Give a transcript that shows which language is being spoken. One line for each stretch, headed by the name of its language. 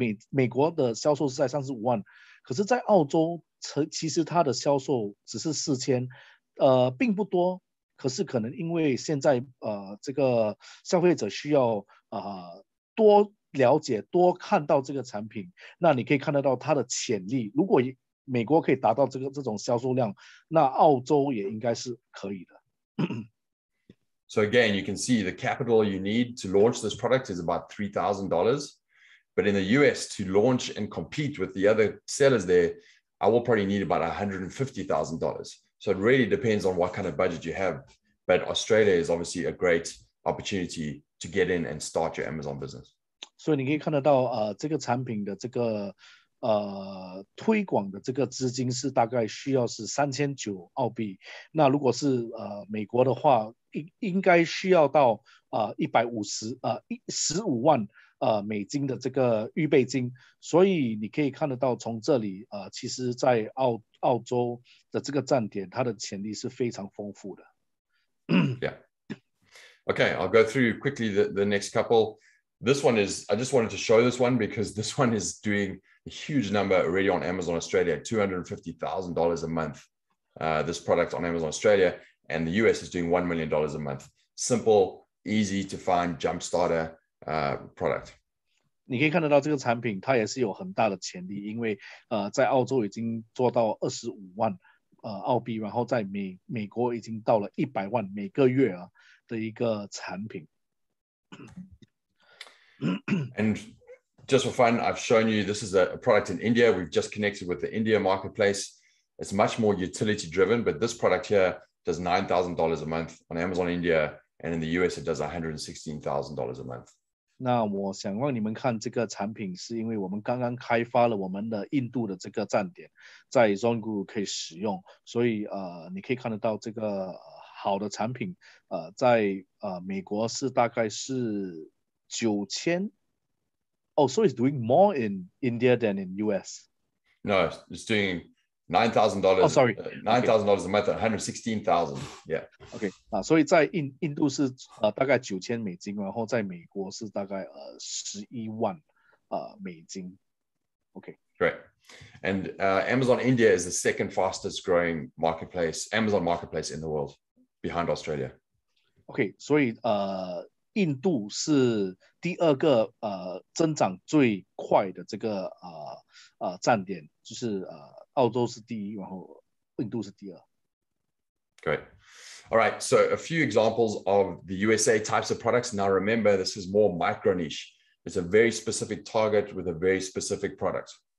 Chinese: 美国的销售是在35万，可是在澳洲其实它的销售只是4000，并不多，可是可能因为现在这个消费者需要多了解多看到这个产品，那你可以看得到它的潜力。如果美国可以达到这种销售量，那澳洲也应该是可以的。
English: So again, you can see the capital you need to launch this product is about $3,000. But in the US, to launch and compete with the other sellers there, I will probably need about $150,000. So it really depends on what kind of budget you have. But Australia is obviously a great opportunity to get in and start your Amazon business.
Chinese: 所以你可以看得到，这个产品的这个推广的这个资金是大概需要是3900澳币。那如果是美国的话，应该需要到15万美金的这个预备金。所以你可以看得到，从这里其实在澳洲的这个站点，它的潜力是非常丰富的。
English: Yeah. Okay, I'll go through quickly the next couple. This one is, I just wanted to show this one because this one is doing a huge number already on Amazon Australia, $250,000 a month. This product on Amazon Australia, and the US is doing $1 million a month. Simple, easy to find jump starter product.
Chinese: 你可以看得到这个产品，它也是有很大的潜力，因为在澳洲已经做到25万澳币，然后在美国已经到了100万每个月的一个产品。
English: And just for fun, I've shown you this is a product in India. We've just connected with the India marketplace. It's much more utility driven, but this product here does $9,000 a month on Amazon India, and in the US it does $116,000 a month.
Chinese: 那我想让你们看这个产品，是因为我们刚刚开发了我们的印度的这个站点，在 Zonguru 可以使用，所以你可以看得到这个好的产品，在美国是大概是9000。
English: Oh, so it's doing more in India than in US? No, it's doing $9,000. Oh, sorry, $9,000 a month, $116,000. Yeah.
Chinese: OK 所以在印度是大概9000美金，然后在美国是大概11万美金。
English: OK. Great. And Amazon India is the second fastest growing Amazon marketplace in the world, behind Australia.
Chinese: OK， 所以印度是第2个增长最快的这个站点，就是澳洲是第1，然后印度是第2。
English: Great. All right. So a few examples of the USA types of products. Now remember, this is more micro niche. It's a very specific target with a very specific product.